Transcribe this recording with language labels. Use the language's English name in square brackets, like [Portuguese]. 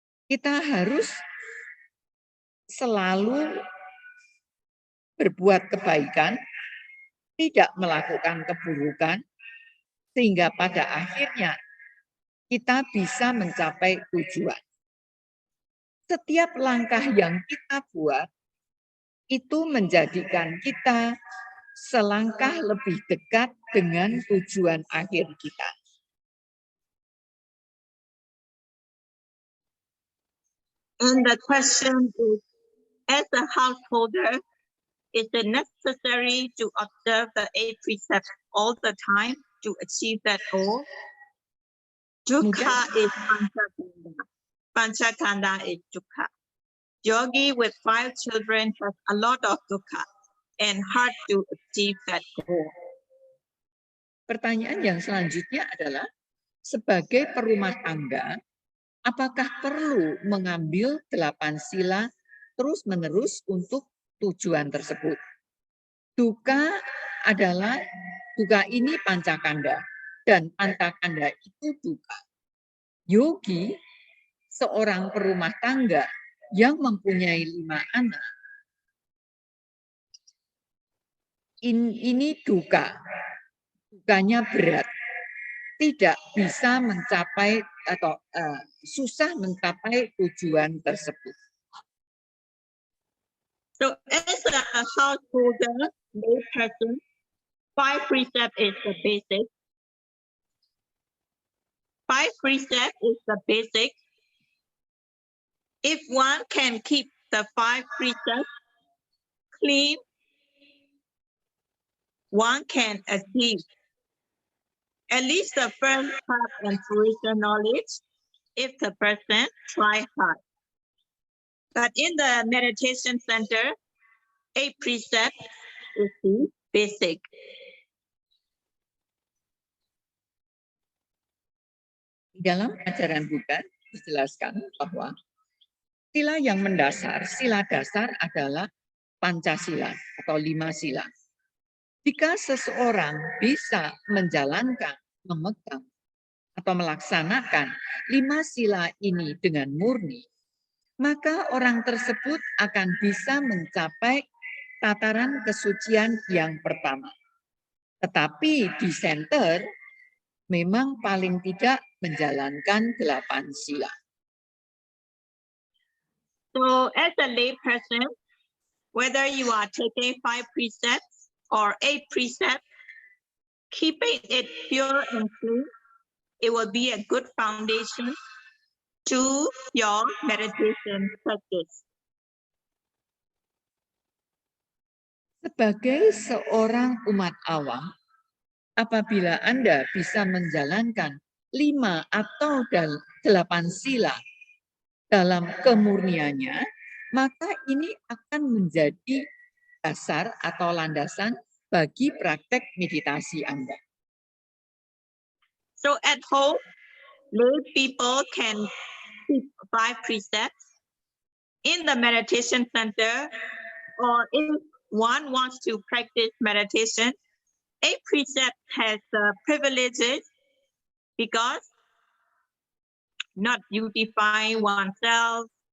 [Indonesian] Kita harus selalu berbuat kebaikan, tidak melakukan keburukan, sehingga pada akhirnya kita bisa mencapai tujuan. Setiap langkah yang kita buat itu menjadikan kita selangkah lebih dekat dengan tujuan akhir kita. [English] And the question is, as a householder, is it necessary to observe the 8 precepts all the time to achieve that goal? Dukkha is panchakanda. Panchakanda is dukkha. Yogi with 5 children has a lot of dukkha and hard to achieve that goal. [Indonesian] Pertanyaan yang selanjutnya adalah, sebagai perumah tangga, apakah perlu mengambil 8 sila terus-menerus untuk tujuan tersebut? Dukkha ini pancakanda, dan pancakanda itu dukkha. Yogi, seorang perumah tangga yang mempunyai 5 anak, ini dukkha. Dukkanya berat. tidak bisa mencapai atau susah mencapai tujuan tersebut. [English] So as a householder, lay person, 5 precepts is the basic. 5 precepts is the basic. If one can keep the 5 precepts clean, one can achieve at least the first part and fruition knowledge if the person try hard. But in the meditation center, 8 precepts is the basic. [Indonesian] Di dalam ajaran Buddha dijelaskan bahwa sila yang mendasar, sila dasar adalah Pancasila atau 5 sila. Jika seseorang bisa menjalankan, memegang, atau melaksanakan 5 sila ini dengan murni, maka orang tersebut akan bisa mencapai tataran kesucian yang pertama. Tetapi di center memang paling tidak menjalankan 8 sila. [English] So as a lay person, whether you are taking 5 precepts or 8 precepts, keeping it pure and clean, it will be a good foundation to your meditation practice. [Indonesian] Sebagai seorang umat awam, apabila Anda bisa menjalankan 5 atau 8 sila dalam kemurniannya, maka ini akan menjadi dasar atau landasan bagi praktek meditasi Anda. [English] So at home, lay people can keep 5 precepts. In the meditation center, or if one wants to practice meditation, 8 precepts has privileges because not beautifying oneself.